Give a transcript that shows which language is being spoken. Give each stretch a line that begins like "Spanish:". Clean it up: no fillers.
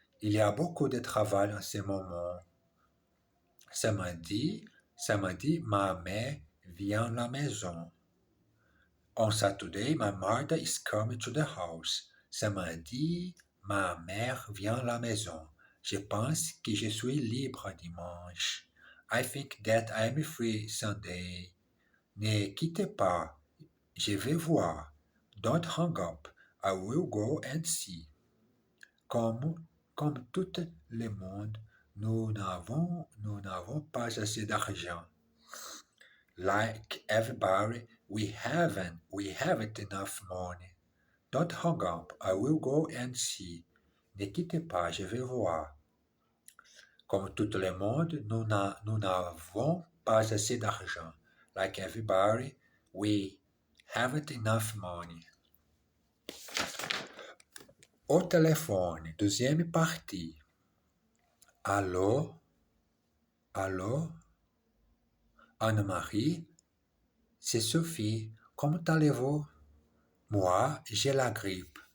French: Il y a beaucoup de travail en ce moment. Samedi, ma mère vient à la maison.
English: On Saturday, my mother is coming to the house.
French: Samedi, ma mère vient à la maison. Je pense que je suis libre dimanche.
English: I think that I'm free Sunday.
French: Ne quittez pas. Je vais voir.
English: Don't hang up. I will go and see.
French: Comme tout le monde, nous n'avons pas assez d'argent.
English: Like everybody, we haven't enough money. Don't hang up. I will go and see.
French: Ne quittez pas, je vais voir. Comme tout le monde, nous n'avons pas assez d'argent.
English: Like everybody, we haven't enough money.
French: Au téléphone, deuxième partie. Allô? Allô? Anne-Marie? C'est Sophie. Comment allez-vous? Moi, j'ai la grippe.